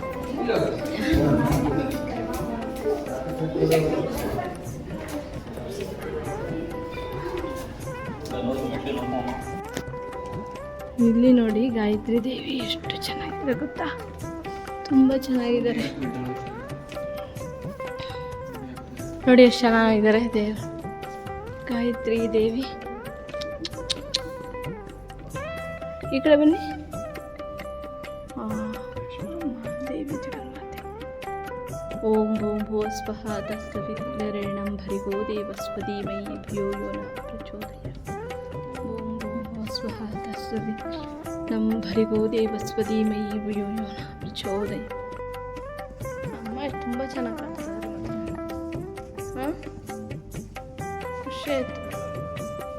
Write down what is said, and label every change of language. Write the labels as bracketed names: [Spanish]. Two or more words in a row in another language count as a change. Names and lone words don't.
[Kannada] ಇಲ್ಲಿ ನೋಡಿ ಗಾಯತ್ರಿ ದೇವಿ ಎಷ್ಟು ಚೆನ್ನಾಗಿದೆ ಗೊತ್ತಾ, ತುಂಬ ಚೆನ್ನಾಗಿದ್ದಾರೆ ನೋಡಿ, ಎಷ್ಟು ಚೆನ್ನಾಗಿದ್ದಾರೆ ದೇವರು. ಗಾಯತ್ರಿ ದೇವಿ ಈ ಕಡೆ ಬನ್ನಿ. ದೇವಿ ಜಗನ್ಮಾತೆ. [Sanskrit] ಓಂ ಭೂಂ ಭುವ ಸ್ವಃ ತತ್ಸವಿತುರ್ವರೆಣ್ಯಂ ಭರ್ಗೋ ದೇವಸ್ಯ ಧೀಮಹಿ ಧಿಯೋ ಯೋ ನಃ ಪ್ರಚೋದಯಾತ್. ಓಂ ಭೂಂ ಭುವ ಸ್ವಃ ತತ್ಸವಿತುರ್ವರೆಣ್ಯಂ ಭರ್ಗೋ ದೇವಸ್ಯ ಧೀಮಹಿ ಧಿಯೋ ಯೋ ನಃ ಪ್ರಚೋದಯಾತ್. [Kannada] ಅಮ್ಮ ತುಂಬ ಚೆನ್ನಾಗಿ ಕಾಣ್ತಾರೆ. ಹಾಂ ಖುಷಿ ಆಯಿತು.